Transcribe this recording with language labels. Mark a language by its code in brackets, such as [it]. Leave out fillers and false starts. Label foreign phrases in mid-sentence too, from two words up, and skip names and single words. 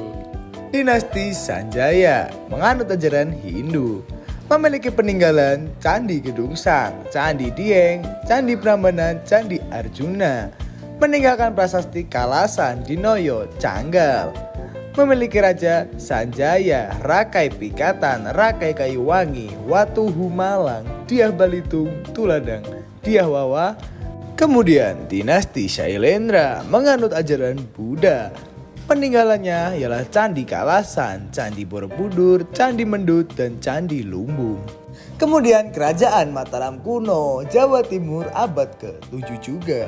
[id] Dinasti Sanjaya menganut ajaran Hindu, memiliki peninggalan Candi Gedung Sang, Candi Dieng, Candi Prambanan, Candi Arjuna, meninggalkan prasasti Kalasan, Dinoyo, Canggal, memiliki Raja Sanjaya, Rakai Pikatan, Rakai Kayuwangi, Watu Humalang, Diah Balitung, Tuladang, Diah Wawa. Kemudian dinasti Shailendra menganut ajaran Buddha. Peninggalannya ialah Candi Kalasan, Candi Borobudur, Candi Mendut, dan Candi Lumbung. Kemudian kerajaan Mataram kuno, Jawa Timur abad ke-7 juga.